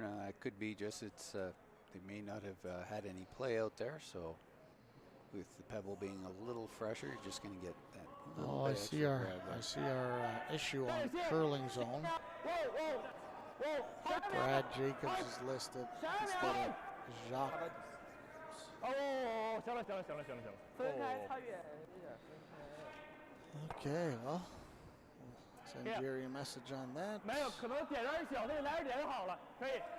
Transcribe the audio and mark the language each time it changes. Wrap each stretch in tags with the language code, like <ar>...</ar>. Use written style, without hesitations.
<en>Now that could be just they may not have had any play out there, so with the pebble being a little fresher, you're just going to get that little Oh, bit extra grab there. I see our issue on curling zone. Brad Jacobs is listed instead of Jacques.</en> <zh>哦，行了，分开差远一点，分开。</zh> <en>Okay, well, send Jerry a message on that.</en> <zh>没有，可能点有点小，那个来点就好了，可以。</zh>